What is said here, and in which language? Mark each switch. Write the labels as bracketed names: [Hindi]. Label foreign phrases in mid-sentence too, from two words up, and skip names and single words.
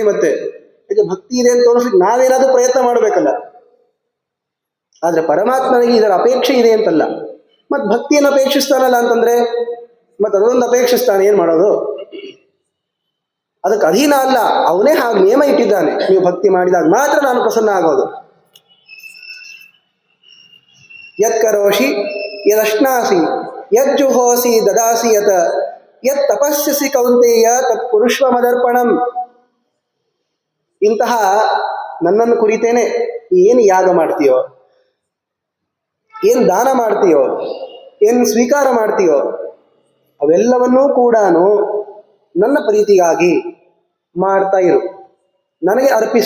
[Kannada] ಮತ್ತೆ ಇದು ಭಕ್ತಿ ಇದೆ ಅಂತ ತೋರಿಸ್ಲಿಕ್ಕೆ ನಾವೇನಾದ್ರೂ ಪ್ರಯತ್ನ ಮಾಡಬೇಕಲ್ಲ. ಆದ್ರೆ ಪರಮಾತ್ಮನಿಗೆ ಇದರ ಅಪೇಕ್ಷೆ ಇದೆ ಅಂತಲ್ಲ. ಮತ್ತೆ ಭಕ್ತಿಯನ್ನು ಅಪೇಕ್ಷಿಸ್ತಾನಲ್ಲ ಅಂತಂದ್ರೆ ಮತ್ತೆ ಅದೊಂದು ಅಪೇಕ್ಷಿಸ್ತಾನೆ, ಏನ್ ಮಾಡೋದು? ಅದಕ್ಕೆ ಅಧೀನ ಅಲ್ಲ, ಅವನೇ ಹಾಗೆ ನಿಯಮ ಇಟ್ಟಿದ್ದಾನೆ. ನೀವು ಭಕ್ತಿ ಮಾಡಿದಾಗ ಮಾತ್ರ ನಾನು ಪ್ರಸನ್ನ ಆಗೋದು. [Sanskrit] ಯತ್ ಕರೋಷಿ ಯದಶ್ನಾಸಿ ಯಜ್ಜುಹೋಸಿ ದದಾಸಿ ಯತ್ ಯತ್ ತಪಸ್ಯಸಿ ಕೌಂತೆಯ ತತ್ ಪುರುಷ್ವ ಮದರ್ಪಣಂ. [Kannada] ಇಂತಹ ನನ್ನನ್ನು ಕುರಿತೇನೆ ಏನು ಯಾಗ ಮಾಡ್ತೀಯೋ, ಏನು ದಾನ ಮಾಡ್ತೀಯೋ, ಏನು ಸ್ವೀಕಾರ ಮಾಡ್ತೀಯೋ, ಅವೆಲ್ಲವನ್ನೂ ಕೂಡ ನನ್ನ ಪ್ರೀತಿಗಾಗಿ ಮಾಡ್ತಾ ಇರು, ನನಗೆ ಅರ್ಪಿಸು.